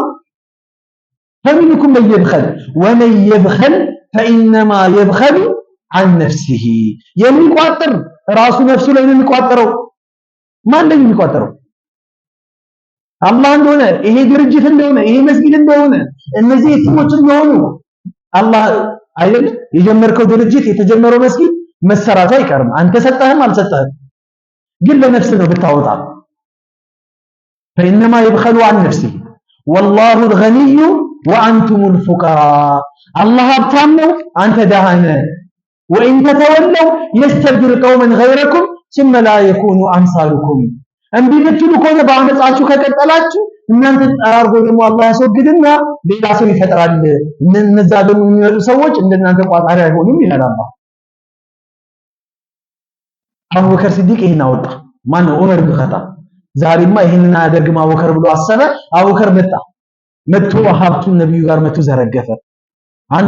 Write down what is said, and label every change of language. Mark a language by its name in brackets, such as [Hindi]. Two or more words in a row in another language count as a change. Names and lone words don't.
[Arabic] فمنكم من يبخل ومن يبخل فإنما يبخل عن نفسه [Amharic] የሚቋጥር ራሱ ነፍሱ ላይ ነው የሚቋጥረው። ማን ላይ የሚቋጥረው? አላህ እንደሆነ ይሄ ድርጅት እንደሆነ ይሄ መስጊድ እንደሆነ እነዚህ የትሞች እንደሆኑ አላህ አይደል የጀመርከው ድርጅት የተጀመረው መስጊድ መሰራቱ አይቀርም። አንተ ሰጠህም አልሰጠህም ግን ለነፍስ ነው ብታወጣ። [Arabic] فإنما يبخل عن نفسه والله الغني وأنتم الفقراء [Amharic] الله ሀብታም ነው አንተ ደሃ ነህ። [Arabic] وإن تتولوا يستبدل قوما غيركم ثم لا يكونوا أمثالكم [Amharic] እምቢ ብትሉ ከሆነ በአመጻችሁ ከቀጠላችሁ እናንተ ጠራርጎ ደግሞ አላህ ያስወግድና ሌላ ሰው ይፈጥራል። እነዛ ደግሞ የሚመጡ ሰዎች እንደናንተ ቋጣሪ አይሆኑም ይላል አላህ። አቡበከር ሲዲቅ ይሄን አወጣ። ማን ነው? ዑመር ኢብኑ ኸጣብ። ዛሬማ ይሄንን አያደርግም አቡበከር ብሎ አሰበ። አቡበከር መጥቶ ሀብቱን ነብዩ ጋር መጥቶ ዘረገፈ። አንተ